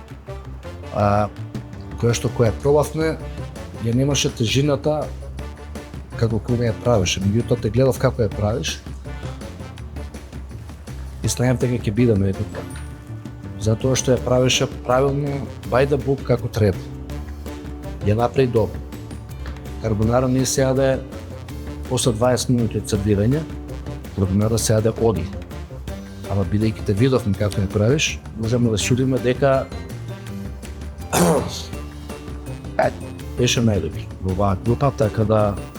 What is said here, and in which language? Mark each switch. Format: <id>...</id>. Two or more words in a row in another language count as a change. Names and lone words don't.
<mk>Која пробавме, ја немаше тежината како кога ја правеше. Меѓутоа те гледав како ја правиш и знаев дека ќе бидеме еднакви. Затоа што ја правеше правилно,</mk> <en>by the book</en> <mk>како треба. Ја направи добро. Карбонара не се јаде после 20 минути од сервирање, карбонара се јаде оди. Ама бидејќи те видовме како ја правиш, можеме да шудиме дека беше најдобри во оваа група, така да</mk>